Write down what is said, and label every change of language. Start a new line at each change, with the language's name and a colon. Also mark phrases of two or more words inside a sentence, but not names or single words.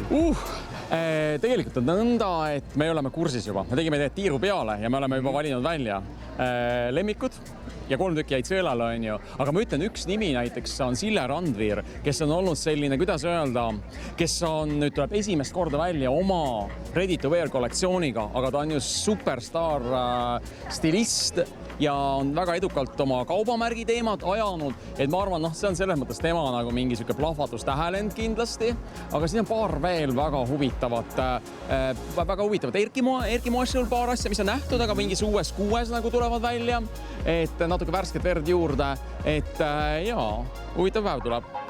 Estonian: Tegelikult on nõnda, et me oleme kursis juba. Me tegime tiiru peale ja me oleme juba valinud välja lemmikud ja 3 tükki jäid sõelale, on ju. Aga ma ütlen, üks nimi näiteks on Sille Randviir, kes on olnud selline, kuidas öelda, kes nüüd tuleb esimest korda välja oma
English: ready-to-wear
Estonian: kollektsiooniga, aga ta on ju superstar stilist ja on väga edukalt oma kaubamärgi teemad ajanud, et ma arvan, see on selles mõttes tema nagu mingi siuke plahvatustähelend kindlasti, aga siin on paar veel väga huvitavat Erki Moessul paar asja, mis on nähtud, aga mingis uues 6 nagu tulevad välja, et natuke värsket verd juurde, et jaa, huvitav päev tuleb.